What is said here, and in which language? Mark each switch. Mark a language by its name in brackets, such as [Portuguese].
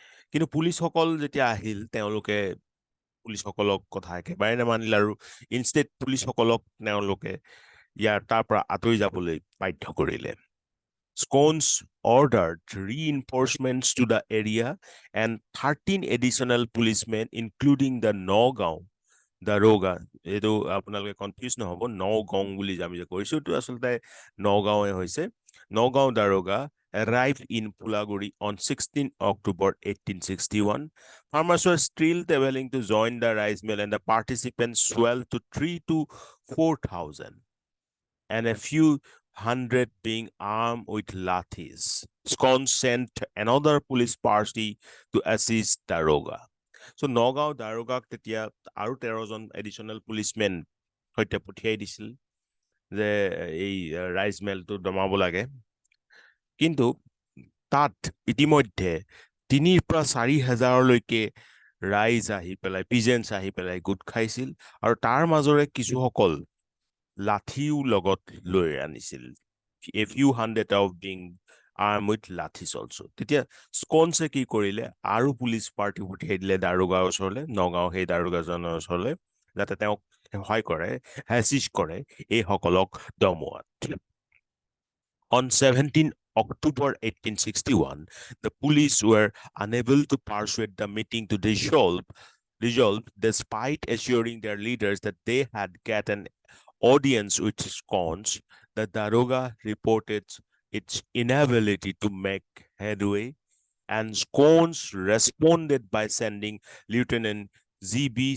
[Assamese] কিন্তু পুলিচসকল যেতিয়া আহিল, তেওঁলোকে পুলিচসকলক কথা একেবাৰে নামানিল, আৰু ইনষ্টেড পুলিচসকলক তেওঁলোকে তাৰ পৰা আঁতৰি যাবলৈ বাধ্য কৰিলে। [English] Scones ordered reinforcements to the area and 13 additional policemen, including the Nagaon [Assamese] দাৰোগা, এইটো আপোনালোকে কনফিউজ নহ'ব, নগাঁও বুলি আমি যে কৈছো, এইটো আচলতে নগাঁৱে হৈছে, Nagaon দাৰোগা [English] arrived in Phulaguri on 16 October 1861. Farmers were still traveling to join the rice mill, and the participants swelled to 3,000 to 4,000, and a few hundred being armed with lathis. Scones sent another police party to assist Daroga. [Assamese] So Nagaon দাৰোগাক তেতিয়া আৰু 13জন additional পুলিচমেন সৈতে পঠিয়াই দিছিল যে এই rice মেলটো দমাব লাগে। কিন্তু তাত ইতিমধ্যে 3,000 পৰা 4,000লৈকে ৰাইজ আহি পেলাই, পিজেন্টছ আহি পেলাই গোট খাইছিল, আৰু তাৰ মাজৰে কিছুসকল লাঠিও লগত লৈ আনিছিল। [English] A few hundred of being armed with lathis also. [Assamese] তেতিয়া স্কনছে কি কৰিলে, আৰু পুলিচ পাৰ্টি পঠিয়াই দিলে দাৰোগাৰ ওচৰলৈ, নগাঁও সেই দাৰোগাজনৰ ওচৰলৈ, যাতে তেওঁক সহায় কৰে, এছিষ্ট কৰে এইসকলক দমোৱাত। [English] On 17 October 1861, the police were unable to persuade the meeting to dissolve despite assuring their leaders that they had gotten audience with Scones. The Daroga reported its inability to make headway, and Scones responded by sending Lieutenant G.B.